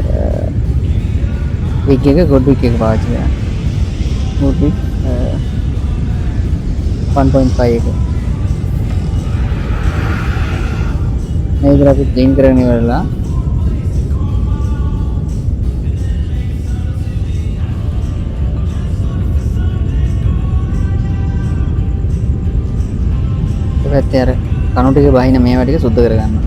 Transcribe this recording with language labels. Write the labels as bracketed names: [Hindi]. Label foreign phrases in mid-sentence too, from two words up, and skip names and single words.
[Sinhala] wick එක [English] good wick [Sinhala] එක පාවිච්චි කරනවා [English] good wick [Sinhala] 1.5 එක මේ විදිහට අපි clean කරගෙන ඉවරලා පැත්තේ අර කණු ටික බහින මේවා ටික සුද්ධ කරගන්නවා.